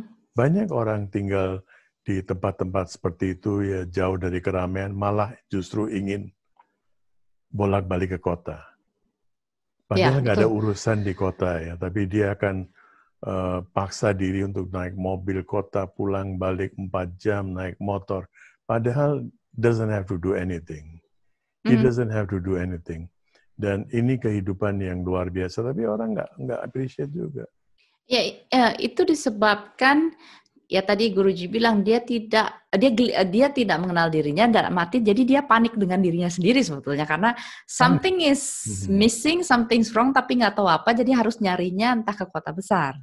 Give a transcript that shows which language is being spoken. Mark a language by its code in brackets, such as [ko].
[id] Banyak orang tinggal di tempat-tempat seperti itu, jauh dari keramaian, malah justru ingin bolak-balik ke kota. Padahal nggak ada urusan di kota, tapi dia akan paksa diri untuk naik mobil kota, pulang balik 4 jam, naik motor. Padahal [en] doesn't have to do anything. He doesn't have to do anything. [id] Dan ini kehidupan yang luar biasa, tapi orang nggak appreciate juga. Ya, itu disebabkan ya tadi Guruji bilang dia tidak mengenal dirinya dan mati, jadi dia panik dengan dirinya sendiri sebetulnya karena [en] something is missing, something's wrong, [id] tapi nggak tahu apa, jadi harus nyarinya entah ke kota besar.